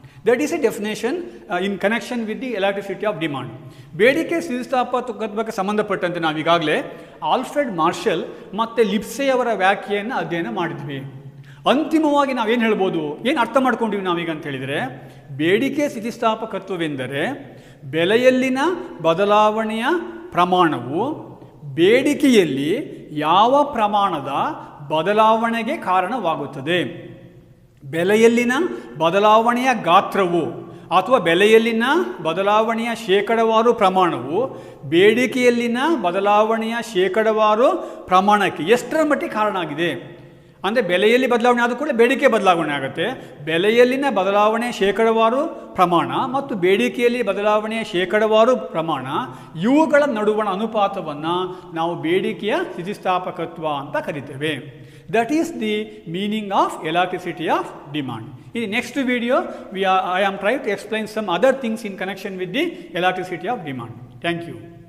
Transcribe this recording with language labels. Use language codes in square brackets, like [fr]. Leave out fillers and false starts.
[en] That is a definition in connection with the elasticity of demand. [kn] ಬೇಡಿಕೆ ಸ್ಥಿತಿಸ್ಥಾಪಕತ್ವಕ್ಕೆ ಸಂಬಂಧಪಟ್ಟಂತೆ ನಾವು ಈಗಾಗಲೇ ಆಲ್ಫ್ರೆಡ್ ಮಾರ್ಷಲ್ ಮತ್ತು ಲಿಪ್ಸೆ ಅವರ ವ್ಯಾಖ್ಯೆಯನ್ನು ಅಧ್ಯಯನ ಮಾಡಿದ್ವಿ. ಅಂತಿಮವಾಗಿ ನಾವೇನು ಹೇಳ್ಬೋದು, ಏನು ಅರ್ಥ ಮಾಡ್ಕೊಂಡಿವಿ ನಾವೀಗ ಅಂತ ಹೇಳಿದರೆ, ಬೇಡಿಕೆ ಸ್ಥಿತಿಸ್ಥಾಪಕತ್ವವೆಂದರೆ ಬೆಲೆಯಲ್ಲಿನ ಬದಲಾವಣೆಯ ಪ್ರಮಾಣವು ಬೇಡಿಕೆಯಲ್ಲಿ ಯಾವ ಪ್ರಮಾಣದ ಬದಲಾವಣೆಗೆ ಕಾರಣವಾಗುತ್ತದೆ. ಬೆಲೆಯಲ್ಲಿನ ಬದಲಾವಣೆಯ ಗಾತ್ರವು ಅಥವಾ ಬೆಲೆಯಲ್ಲಿನ ಬದಲಾವಣೆಯ ಶೇಕಡಾವಾರು ಪ್ರಮಾಣವು ಬೇಡಿಕೆಯಲ್ಲಿನ ಬದಲಾವಣೆಯ ಶೇಕಡಾವಾರು ಪ್ರಮಾಣಕ್ಕೆ ಎಷ್ಟರ ಮಟ್ಟಿಗೆ ಕಾರಣ ಆಗಿದೆ. ಅಂದರೆ ಬೆಲೆಯಲ್ಲಿ ಬದಲಾವಣೆ ಆದ ಕೂಡ ಬೇಡಿಕೆ ಬದಲಾವಣೆ ಆಗುತ್ತೆ. ಬೆಲೆಯಲ್ಲಿನ ಬದಲಾವಣೆಯ ಶೇಕಡಾವಾರು ಪ್ರಮಾಣ ಮತ್ತು ಬೇಡಿಕೆಯಲ್ಲಿ ಬದಲಾವಣೆಯ ಶೇಕಡಾವಾರು ಪ್ರಮಾಣ, ಇವುಗಳ ನಡುವಣ ಅನುಪಾತವನ್ನು ನಾವು ಬೇಡಿಕೆಯ ಸ್ಥಿತಿಸ್ಥಾಪಕತ್ವ ಅಂತ ಕರಿತೇವೆ. [en] That is the meaning of elasticity of demand. In the next video, I am trying to explain some other things in connection with the elasticity of demand. Thank you.